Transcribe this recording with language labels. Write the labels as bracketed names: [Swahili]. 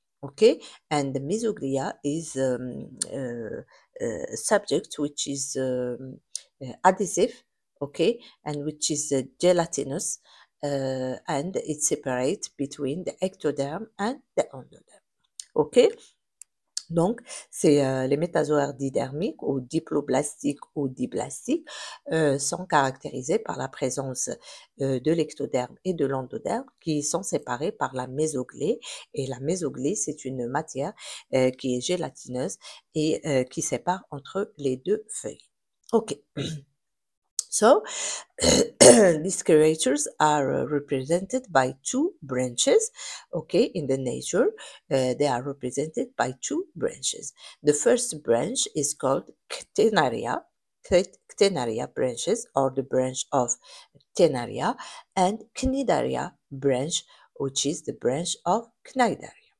[English] Okay, and the mesoglia is a subject which is adhesive, okay, and which is gelatinous, and it separates between the ectoderm and the endoderm. [French] Okay, donc c'est les métazoaires didermiques ou diploblastiques ou diblastiques sont caractérisés par la présence de l'ectoderme et de l'endoderme qui sont séparés par la mésoglie, et la mésoglie c'est une matière qui est gélatineuse et qui sépare entre les deux feuilles. Ok. [English] So, these creatures are represented by two branches. Okay, in the nature, they are represented by two branches. The first branch is called ctenaria, ctenaria branches, or the branch of ctenaria, and cnidaria branch, which is the branch of cnidaria.